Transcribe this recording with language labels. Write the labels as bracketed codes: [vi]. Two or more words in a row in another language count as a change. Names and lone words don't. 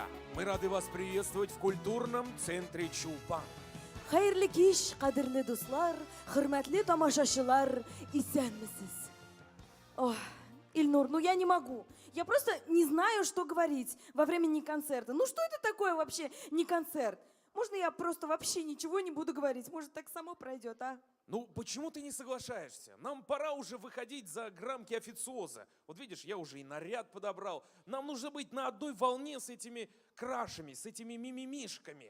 [ru] Мы рады вас приветствовать в культурном центре Чулпан. [tt] Хәерле кич, кадерле дуслар, хөрмәтле тамашачылар, исәнмесез? [ru] Ох, Ильнур, ну я не могу. Я просто не знаю, что говорить во время не концерта. Ну что это такое вообще не концерт? Можно я просто вообще ничего не буду говорить? Может, так само пройдет, а? Ну, почему ты не соглашаешься? Нам пора уже выходить за рамки официоза. Вот видишь, я уже и наряд подобрал. Нам нужно быть на одной волне с этими крашами, с этими мимимишками.